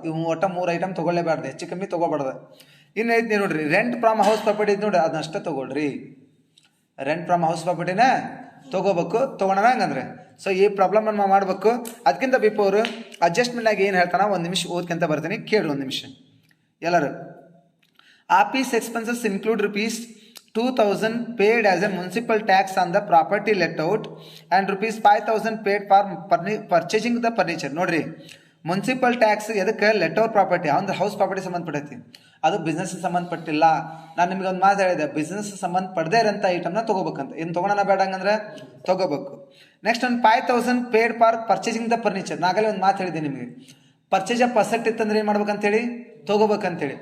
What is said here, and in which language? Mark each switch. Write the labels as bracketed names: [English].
[Kannada] ಇವು ಒಟ್ಟ 3 ಐಟಮ್ ತೊಗೊಳ್ಳೇಬಾರ್ದು, ಹೆಚ್ಚು ಕಮ್ಮಿ ತೊಗೋಬಾರ್ದು. ಇನ್ನು ಐತಿ ನೋಡ್ರಿ ರೆಂಟ್ ಫ್ರಮ್ ಹೌಸ್ ಪ್ರಾಪರ್ಟಿ ಐತಿ ನೋಡ್ರಿ, ಅದನ್ನಷ್ಟೇ ತೊಗೊಳ್ರಿ. ರೆಂಟ್ ಫ್ರಮ್ ಹೌಸ್ ಪ್ರಾಪರ್ಟಿನ ತೊಗೋಬೇಕು, ತೊಗೊಳೋಣ ಹಂಗಂದ್ರೆ. ಸೊ ಈ ಪ್ರಾಬ್ಲಮ್ ನಾವು ಮಾಡಬೇಕು. ಅದಕ್ಕಿಂತ ಬಿಫೋರ್ ಅಡ್ಜಸ್ಟ್ಮೆಂಟ್ ಆಗಿ ಏನು ಹೇಳ್ತಾನ ಒಂದು ನಿಮಿಷ ಓದ್ಕೊಂತ ಬರ್ತೀನಿ, ಕೇಳಿ ಒಂದು ನಿಮಿಷ ಎಲ್ಲರೂ. [English] Office expenses include ₹2,000 paid as a municipal tax on the property let out and ₹5,000 paid for purchasing the furniture. [Kannada] ನೋಡ್ರಿ, ಮುನ್ಸಿಪಲ್ ಟ್ಯಾಕ್ಸ್ ಎದಕ್ಕೆ ಲೆಟ್ ಔಟ್ ಪ್ರಾಪರ್ಟಿ, ಅಂದ್ರೆ ಹೌಸ್ ಪ್ರಾಪರ್ಟಿ ಸಂಬಂಧಪಟ್ಟೈತಿ, ಅದು ಬಿಸ್ನೆಸ್ ಸಂಬಂಧಪಟ್ಟಿಲ್ಲ. ನಾನು ನಿಮ್ಗೆ ಒಂದು ಮಾತು ಹೇಳಿದೆ, ಬಿಸ್ನೆಸ್ ಸಂಬಂಧಪಡದೇ ಇರೋಂಥ ಐಟಮ್ನ ತೊಗೋಬೇಕಂತ. ಏನು ತೊಗೊಳೋಣ ಬೇಡ ಹಂಗಂದ್ರೆ ತೊಗೋಬೇಕು. ನೆಕ್ಸ್ಟ್ ಒಂದು 5,000 [English] Paid for purchasing the furniture. [Kannada] ನಾಗಲೇ ಒಂದು ಮಾತು ಹೇಳಿದೆ ನಿಮಗೆ, [English] purchase of asset [Kannada] ಇತ್ತಂದ್ರೆ ಏನು ಮಾಡ್ಬೇಕಂತೇಳಿ ತೊಗೋಬೇಕಂತೇಳಿ.